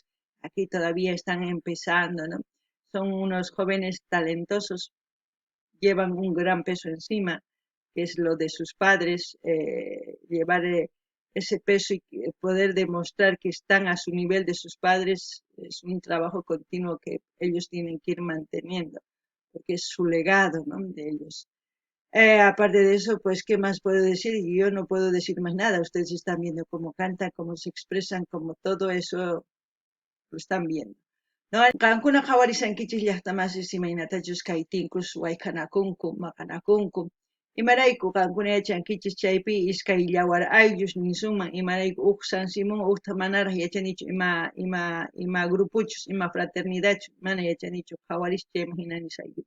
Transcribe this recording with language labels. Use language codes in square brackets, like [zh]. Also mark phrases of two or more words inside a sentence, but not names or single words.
[es] Aquí todavía están empezando, ¿no? Son unos jóvenes talentosos, llevan un gran peso encima, que es lo de sus padres, llevar ese peso y poder demostrar que están a su nivel de sus padres es un trabajo continuo que ellos tienen que ir manteniendo, porque es su legado, ¿no? De ellos. Aparte de eso, pues, ¿qué más puedo decir? Yo no puedo decir más nada. Ustedes están viendo cómo cantan, cómo se expresan, cómo todo eso lo están viendo. No, [qu] qankuna qhawarisankichis llaqtamasiis imaynatachus kaytinkus wayk'anakunku, maqanakunku. Imarayku qankuna yachankichis chaypi iskay llawar ayllus nisunman imarayku huk San Simón hukta manaraq yachanichu ima grupuchus, ima fraternidadchus, mana yachanichu qhawarish chayman hina nisaykichis.